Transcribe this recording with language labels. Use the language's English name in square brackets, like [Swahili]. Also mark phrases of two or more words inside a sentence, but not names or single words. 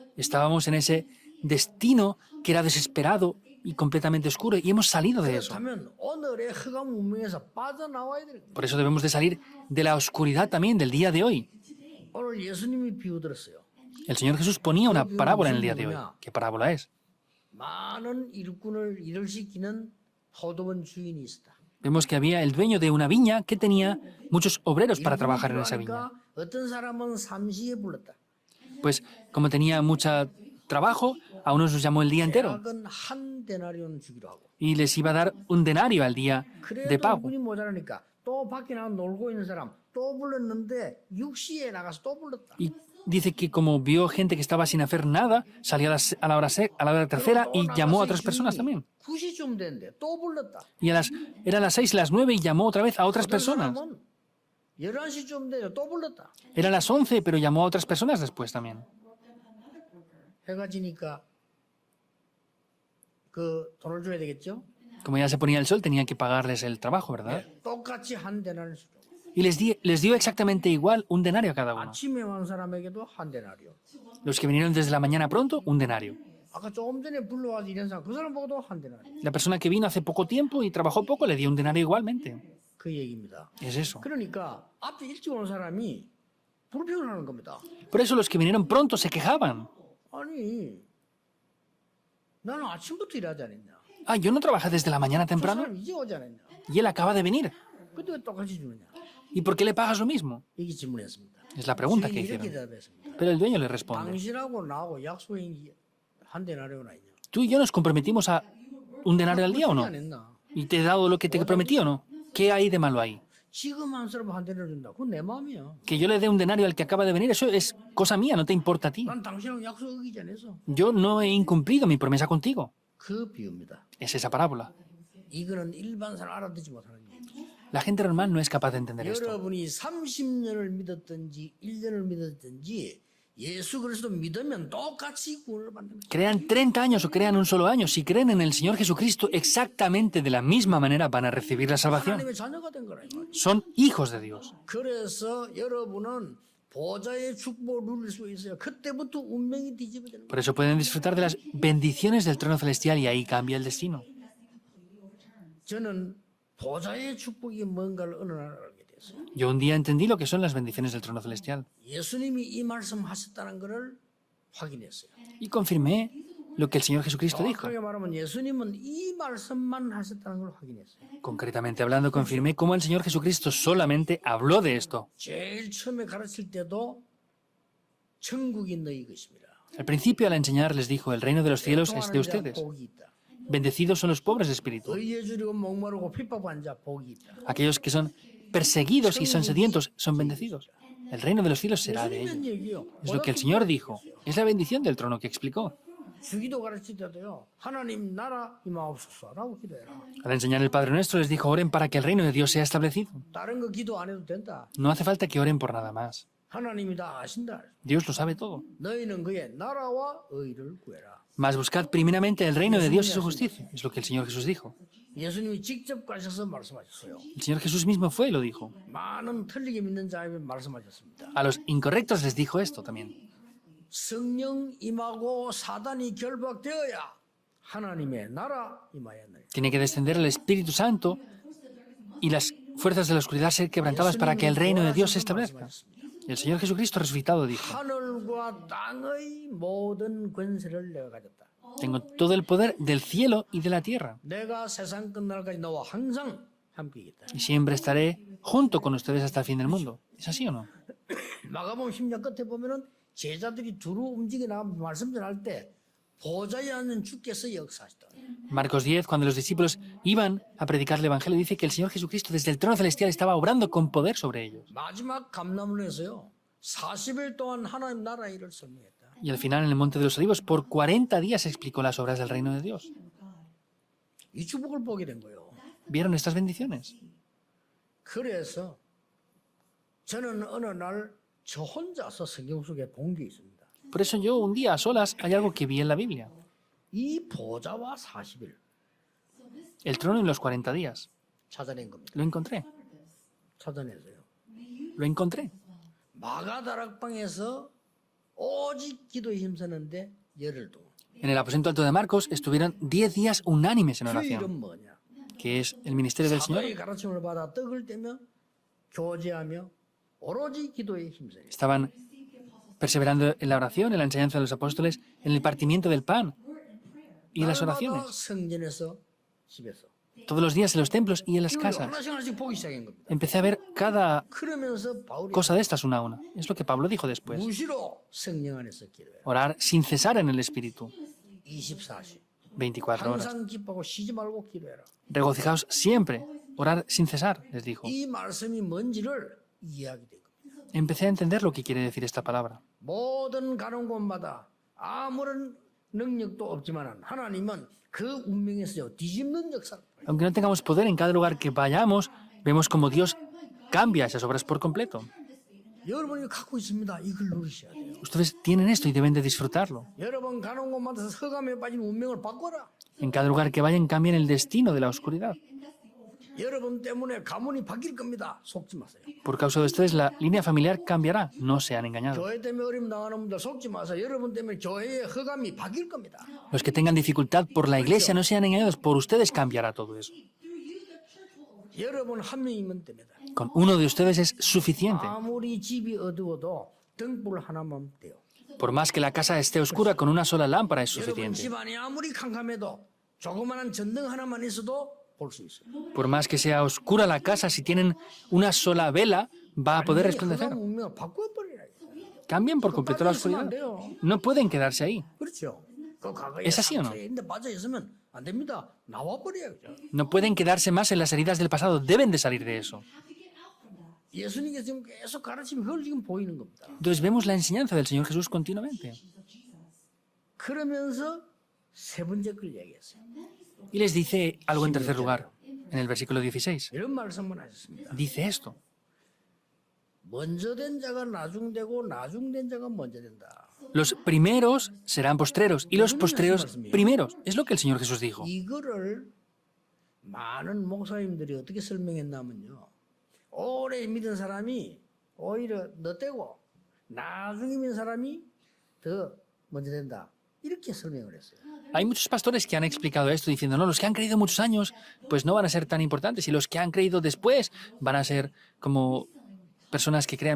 [Spanish] Estábamos en ese destino que era desesperado y completamente oscuro y hemos salido de eso. [Korean] 그렇다면 오늘의 흑암 운명에서 빠져나와야 되는 겁니다. [Spanish] Por eso debemos de salir de la oscuridad también del día de hoy. [Korean] 오늘 예수님이 비유들었어요. [Spanish] El Señor Jesús ponía una parábola en el día de hoy. ¿Qué parábola es? [Korean] 많은 일꾼을 일을 시키는 포도원 주인이 있었다. [Spanish] Vemos que había el dueño de una viña que tenía muchos obreros para trabajar en esa viña. [Korean] 그러니까 어떤 사람은 삼시에 불렀다. [Spanish] Pues como tenía mucho trabajo, a unos los llamó el día entero [Korean] 대학은 한 데나리온 주기로 하고. [Spanish] y les iba a dar un denario al día de [Korean] 그래도 [Spanish] pago. [Korean] 일꾼이 모자라니까 또 밖에 나가 놀고 있는 사람 또 불렀는데 6시에 나가서 또 불렀다. [Spanish] Y dice que como vio gente que estaba sin hacer nada, salió a la hora tercera y llamó a otras personas también. [Korean] 9시쯤 됐는데 또 불렀다. [Spanish] Y eran las 6 y las 9 y llamó otra vez a otras [Korean] 어떤 [Spanish] personas. [Korean] 사람은 11시쯤 됐는데 또 불렀다. [Spanish] Eran las 11, pero llamó a otras personas después también. [Korean] 해가 지니까 그 돈을 줘야 되겠죠? [Spanish] Como ya se ponía el sol, tenían que pagarles el trabajo, ¿verdad? [Korean] 똑같이 한 데나리온 줘. [Spanish] Y les dio exactamente igual un denario a cada uno. [Korean] 아침에 온 사람에게도 한 데나리온. [Spanish] Los que vinieron desde la mañana pronto, un denario. [Korean] 아까 조금 전에 불러와서 일한 사람 그 사람 보고도 한 데나리온. [Spanish] La persona que vino hace poco tiempo y trabajó poco le dio un denario igualmente. [Korean] 그 얘기입니다. [Spanish] Es eso. [Korean] 그러니까 앞에 일찍 온 사람이 불평하는 겁니다. [Spanish] Por eso los que vinieron pronto se quejaban. [Korean] 아니 나는 아침부터 일하지 않았냐? [Spanish] Ah, yo no trabajé desde la mañana [Korean] 저 [Spanish] temprano [Korean] 사람 이제 오지 않았냐? [Spanish] y él acaba de venir. [Korean] 근데 왜 똑같이 주느냐? [Spanish] ¿Y por qué le pagas lo mismo? [Korean] 이게 질문이었습니다. [Spanish] Es la pregunta que [Korean] 주인이 이렇게 [Spanish] hicieron. [Korean] 대답했습니다. [Spanish] Pero el dueño le responde. [Korean] 당신하고 나하고 약속이 한 데나리온 아니냐? [Spanish] ¿Tú y yo nos comprometimos a un denario al día o no? 안 했나? ¿Y te he dado lo que te prometí o no? ¿Qué hay de malo ahí? [Korean] 지금 한 사람 한 데나리온 준다. 그건 내 마음이야. [Spanish] Que yo le dé un denario al que acaba de venir, eso es cosa mía, no te importa a ti. [Korean] 난 당신하고 약속 어기지 않았어. [Spanish] Yo no he incumplido mi promesa contigo. [Korean] 그 비유입니다. [Spanish] Es esa parábola. [Korean] 이거는 일반 사람 알아듣지 못하는 얘기예요. [Spanish] La gente normal no es capaz de entender esto. [Korean] 여러분이 30년을 믿었든지 1년을 믿었든지 예수 그리스도 믿으면 똑같이 구원을 받는 거예요. [Spanish] Crean 30 años o crean un solo año, si creen en el Señor Jesucristo exactamente de la misma manera van a recibir la salvación. [Korean] 하나님의 자녀가 된 거라. [Spanish] Son hijos de Dios. [Korean] 그래서 여러분은 보좌의 축복을 누릴 수 있어요. 그때부터 운명이 뒤집어지는 거예요. [Spanish] Por eso pueden disfrutar de las bendiciones del trono celestial y ahí cambia el destino. [Korean] 저는 보좌의 축복이 뭔가를 어느 날 알게 됐어요. [Spanish] Yo un día entendí lo que son las bendiciones del trono celestial [Korean] 예수님이 이 말씀하셨다는 것을 확인했어요. [Spanish] y confirmé lo que el Señor Jesucristo dijo. [Korean] 정확하게 말하면 예수님은 이 말씀만 하셨다는 걸 확인했어요. [Spanish] Concretamente hablando, confirmé cómo el Señor Jesucristo solamente habló de esto. [Korean] 제일 처음에 가르칠 때도 천국이 너희 것입니다. [Spanish] Al principio, al enseñar, les dijo, el reino de los cielos es de [Korean] 통하는 자 [Spanish] ustedes. [Korean] 복이 있다. [Spanish] Bendecidos son los pobres de espíritu, [Korean] 의에 줄이고 목마르고 핍박한 자 복이 있다. [Spanish] aquellos que son perseguidos y son sedientos son bendecidos. El reino de los cielos será de ellos. [Korean] 예수님은 얘기요. [Spanish] Es lo que el Señor dijo. Es la bendición del trono que explicó. [Korean] 주기도 가르칠 때도요. 하나님 나라 임하옵소서라고 기도해라. [Spanish] Al enseñar el Padre Nuestro les dijo, oren para que el reino de Dios sea establecido. [Korean] 다른 거 기도 안 해도 된다. [Spanish] No hace falta que oren por nada más. [Korean] 하나님이 다 아신다. [Spanish] Dios lo sabe todo. [Korean] 너희는 그의 나라와 의를 구해라. [Spanish] Mas buscad primeramente el reino de Dios y su justicia. Es lo que el Señor Jesús dijo. [Korean] 예수님이 직접 가셔서 말씀하셨어요. [Spanish] El Señor Jesús mismo fue y lo dijo. [Korean] 많은 틀리게 믿는 자에게 말씀하셨습니다. [Spanish] A los incorrectos les dijo esto también. [Korean] 성령 임하고 사단이 결박되어야 하나님의 나라 임하였느니라. [Spanish] Tiene que descender el Espíritu Santo y las fuerzas de la oscuridad ser quebrantadas para que el reino de Dios se establezca. Y el Señor Jesucristo resucitado dijo, [Korean] 하늘과 땅의 모든 권세를 내가 가졌다. [Spanish] tengo todo el poder del cielo y de la tierra. [Korean] 내가 세상 끝날까지 너와 항상 함께이겠다. [Spanish] Y siempre estaré junto con ustedes hasta el fin del mundo. ¿Es así o no? [Korean] 마가복음 10장 끝에 보면은 제자들이 두루 움직여 나가 말씀 전할 때 보좌에 앉은 주께서 역사하시다. [Spanish] Marcos 10, cuando los discípulos iban a predicar el Evangelio, dice que el Señor Jesucristo desde el trono celestial estaba obrando con poder sobre ellos. [Korean] 마지막 감람원에서요 40일 동안 하나님 나라 일을 설명했다. [Spanish] Y al final, en el Monte de los Olivos, por 40 días explicó las obras del reino de Dios. [Korean] 이 축복을 보게 된 거예요. [Spanish] ¿Vieron estas bendiciones? [Korean] 그래서 저는 어느 날 저 혼자서 성경 속에 본 게 있습니다. [Spanish] Por eso yo un día a solas hay algo que vi en la Biblia. [Korean] 이 보좌와 40일 [Spanish] El trono en los 40 días. [Korean] 찾아낸 겁니다. [Spanish] Lo encontré. [Korean] 찾아냈어요. [Spanish] Lo encontré. [Korean] 마가다락방에서 오직 기도에 힘쓰는데 열흘 동안. [Spanish] En el aposento alto de Marcos estuvieron 10 días unánimes en [Korean] 그 [Spanish] oración, [Korean] 일은 뭐냐? [Spanish] que es el ministerio del Señor. [Korean] 사도의 가르침을 받아 떡을 떼며 교제하며 오로지 기도에 힘써요. [Spanish] Estaban perseverando en la oración, en la enseñanza de los apóstoles, en el partimiento del pan y en las [Korean] 날마다 [Spanish] oraciones. [Korean] 성전에서 집에서 [Spanish] Todos los días en los templos y en las [Korean] 이걸 [Spanish] casas. [Korean] 하나씩 하나씩 보기 시작한 겁니다. [Spanish] Empecé a ver cada [Korean] 그러면서 바울이 [Spanish] cosa de estas una a una. Es lo que Pablo dijo después. [Korean] 무시로 성령 안에서 기도해라. [Spanish] Orar sin cesar en el Espíritu. [Korean] 24시 [Spanish] 24 horas. [Korean] 항상 기뻐하고 쉬지 말고 기도해라. [Spanish] Regocijaos siempre. Orar sin cesar, les dijo. [Korean] 이 말씀이 뭔지를 이해하게 된 겁니다. [Spanish] Empecé a entender lo que quiere decir esta palabra. [Korean] 모든 가는 곳마다 아무런 능력도 없지만 하나님은 그 운명에서 뒤집는 역사를 [Spanish] Aunque no tengamos poder en cada lugar que vayamos, vemos como Dios cambia esas obras por completo. [Korean] 여러분이 갖고 있습니다. 이걸 누리셔야 돼요. [Spanish] Ustedes tienen esto y deben de disfrutarlo. [Korean] 여러분 가는 곳마다 흑암에 빠진 운명을 바꿔라. [Spanish] En cada lugar que vayan, cambien el destino de la oscuridad. [Korean] 여러분 때문에 가문이 바뀔 겁니다. 속지 마세요. [Spanish] Por causa de ustedes, la línea familiar cambiará. No sean engañados. [Korean] 교회 때문에 어려움 당하는 분들 속지 마세요. 여러분 때문에 교회의 흑암이 바뀔 겁니다. [Spanish] Los que tengan dificultad por la iglesia, no sean engañados. Por ustedes cambiará todo eso. [Korean] 여러분 한 명이면 됩니다. [Spanish] Con uno de ustedes es suficiente. [Korean] 아무리 집이 어두워도 등불 하나만 돼요. [Spanish] Por más que la casa esté oscura, con una sola lámpara es [Korean] 여러분 [Spanish] suficiente. [Korean] 집안이 아무리 캄캄해도 조그마한 전등 하나만 있어도 볼 수 있어요. [Spanish] Por más que sea oscura la casa, si tienen una sola vela, va a poder [Korean] 흑암 [Spanish] resplandecer. [Korean] 운명을 바꿔버리라. [Spanish] Cambien por completo la oscuridad. No pueden quedarse ahí. [Korean] 그렇죠. 그 과거에 [Spanish] ¿Es así o no? [Korean] 상처에 빠져 있으면 안 됩니다. 나와 버려야죠. [Spanish] No pueden quedarse más en las heridas del pasado. Deben de salir de eso. [Korean] 예수님께서 지금 계속 가르치면 그걸 지금 보이는 겁니다. [Spanish] Entonces vemos la enseñanza del Señor Jesús continuamente. [Korean] 그러면서 세 번째 걸 얘기했어요. [Spanish] Y les dice algo en tercer lugar, en el versículo 16. [Korean] 이런 말씀을 하셨습니다. [Spanish] Dice esto. [Korean] 먼저 된 자가 나중되고 나중된 자가 먼저 된다. [Spanish] Los primeros serán postreros y los postreros primeros. Es lo que el Señor Jesús dijo. [Korean] 이거를 많은 목사님들이 어떻게 설명했냐면요. 오래 믿은 사람이 오히려 늦되고 나중에 믿은 사람이 더 먼저 된다. 이렇게 설명을 했어요. [Spanish] Hay muchos pastores que han explicado esto diciendo, no, los que han creído muchos años, pues no van a ser tan importantes y los que han creído después van a ser como personas que crean mejor.